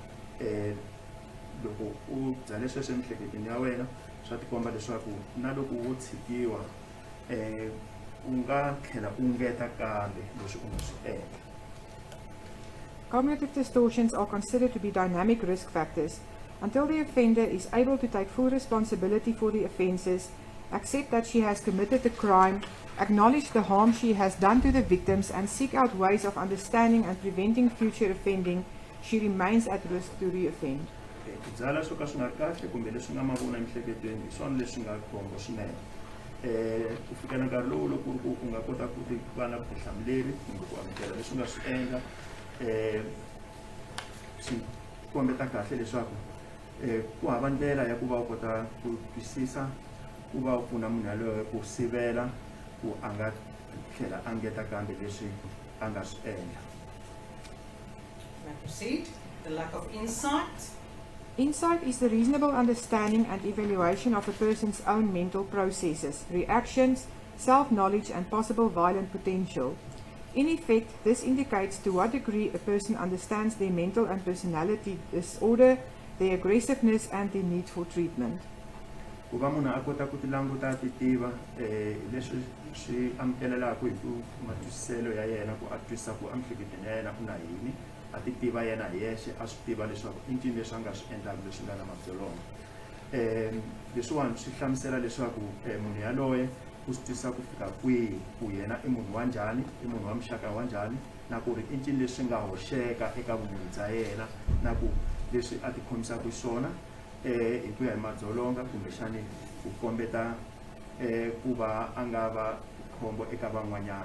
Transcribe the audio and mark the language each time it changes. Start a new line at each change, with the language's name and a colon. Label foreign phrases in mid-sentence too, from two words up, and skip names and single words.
Tsonga: loko u byale sweswo emiehleketweni ya wena swa tikomba leswaku na loko wo tshikiwa u nga tlhela u ngeta kambe leswi u nga swi endla.
English: Cognitive distortions are considered to be dynamic risk factors until the offender is able to take full responsibility for the offences, accept that she has committed the crime, acknowledge the harm she has done to the victims, and seek out ways of understanding and preventing future offending. She remains at risk to reoffend.
Tsonga: ku byala swo ka swi nga ri kahle kumbe leswi nga mavona emiehleketweni hi swona leswi nga khombo swinene. Ku fikela nkarhi lowu loko ku ri ku u nga kota ku va na vutihlamuleri kumbe ku amukela leswi nga swi endla, swi kombeta kahle leswaku ku hava ndlela ya ku va u kota ku twisisa ku va u pfuna munhu yaloye ku sivela ku a nga tlhela a ngeta kambe leswi a nga swi endla.
English: May I proceed? The lack of insight. Insight is the reasonable understanding and evaluation of a person's own mental processes, reactions, self-knowledge and possible violent potential. In effect, this indicates to what degree a person understands their mental and personality disorder, their aggressiveness and their need for treatment.
Tsonga: Ku va munhu a kota ku ti languta a ti tiva leswi swi amukelelaku hi ku matwisiselo ya yena ku a twisisa ku emiehleketweni ya yena ku na yini, a ti tiva yena hi yexe, a swi tiva leswaku i ncini leswi a nga swi endlaka leswi nga na madzolonga. Leswiwani swi hlamusela leswaku munhu yaloye u swi twisisa ku fika kwihi ku yena i munhu wa njhani, i munhu wa muxaka wa njhani, na ku ri i ncini leswi nga hoxeka eka vumunhu bya yena, na ku leswi a ti khomisaka swona hi ku ya hi madzolonga kumbexani ku kombeta ku va a nga va khombo eka van'wanyana.